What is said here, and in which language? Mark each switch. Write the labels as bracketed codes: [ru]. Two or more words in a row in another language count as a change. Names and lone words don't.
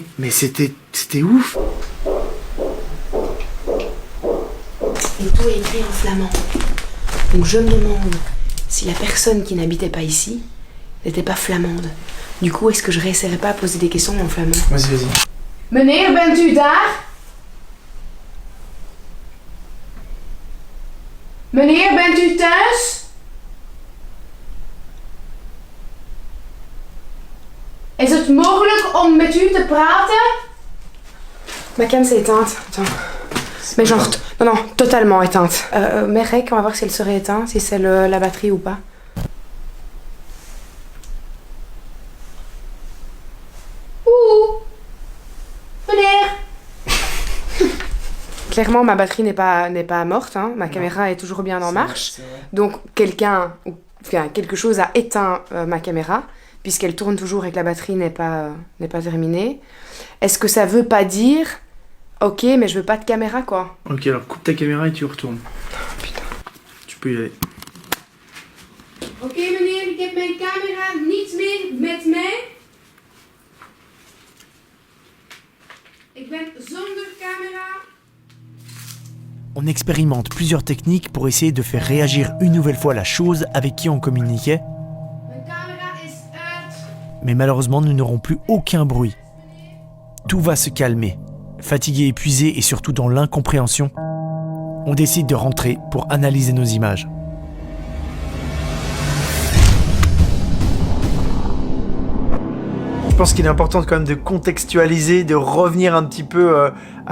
[fr] Mais c'était ouf. Et tout est écrit en flamand. Donc je me demande si la personne qui n'habitait pas ici n'était pas flamande. Du coup, est-ce que je réessayerais pas à poser des questions en flamand? Vas-y. [nl] Meneer, bent u daar? Meneer, bent u thuis? Is het mogelijk om met u te praten? [fr] Ma cam s'est éteinte. Attends. Mais genre, non, totalement éteinte. Merek, on va voir si elle serait éteinte, si c'est la batterie ou pas. Oeh. Meneer. Clairement, ma batterie n'est pas morte, hein. Ma caméra est toujours bien en marche. C'est vrai. Donc, quelque chose a éteint ma caméra, puisqu'elle tourne toujours et que la batterie n'est pas terminée. Est-ce que ça veut pas dire, ok, mais je veux pas de caméra, quoi? Ok, alors coupe ta caméra et tu retournes. Putain. Tu peux y aller. [nl] Oké, meneer, ik heb mijn camera niet meer met mij. Ik ben zonder camera. [fr] On expérimente plusieurs techniques pour essayer de faire réagir une nouvelle fois la chose avec qui on communiquait, [nl] Mijn camera is uit. [fr] mais malheureusement nous n'aurons plus aucun bruit. Tout va se calmer. Fatigué, épuisé et surtout dans l'incompréhension, on décide de rentrer pour analyser nos images. Je pense qu'il est important quand même de contextualiser, de revenir un petit peu